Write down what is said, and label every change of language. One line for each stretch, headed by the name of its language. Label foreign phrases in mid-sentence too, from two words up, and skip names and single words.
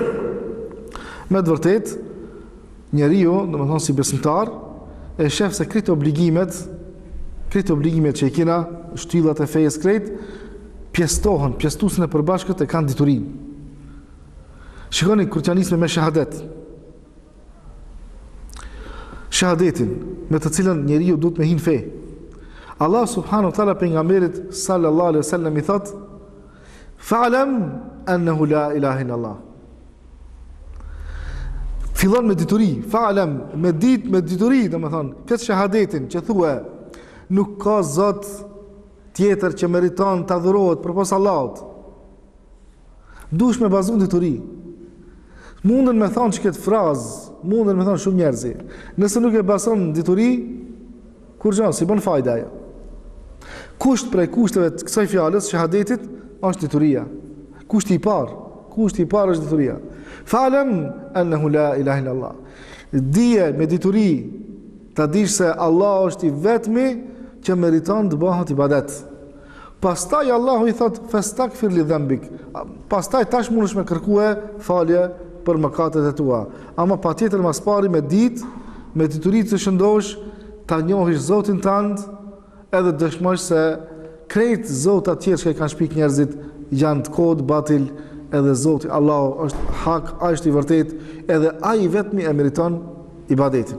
Albanian: Me të vërtet, njeriu, domethënë si besimtar, e shef se këto obligimet që i kena, shtyllat e fejës krejt, pjesëtuesen e përbashkët e kanë diturinë. Shikoni kur t'ja nisme me shahadet. Shahadetin, me të cilën njeriu duhet me hin fe. Allah
Arabic: سبحانه وتعالى
Albanian: pejgamberit
Arabic: صلى الله عليه وسلم
Albanian: i thot:
Arabic: "فاعلم أنه لا إله إلا الله."
Albanian: Fillon me dituri, fa'lam, me dituri, domethënë, këtë shahadetin që thua nuk ka zot tjetër që meriton të adhurohet përpos Allahut. Dush me bazu dituri. Mundën me thonë që këtë frazë, mundën me thonë shumë njerëzi. Nëse nuk e bason dituri, kur gjanë, si bën fajda ajo. Kusht prej kushteve të kësaj fjalës, shahadetit, është dituria. Kushti i parë është dituria.
Arabic: فاعلم أنه لا إله إلا الله.
Albanian: Dije me dituri, ta dish se Allah është i vetmi që meriton të bëhet ibadet. Pastaj Allahu i thot
Arabic: فاستغفر لذنبك.
Albanian: Pastaj tash mundesh me kërkue falje për mëkatet e tua. Ama patjetër mas pari me ditë, me dituri të shëndosh, ta njohish Zotin tënd, edhe dëshmosh se krejt Zota të tjerë që kanë shpik njerëzit janë të kod, batil, edhe Zoti Allahu është hak, ai është i vërtet, edhe ai vetmi e meriton ibadetin.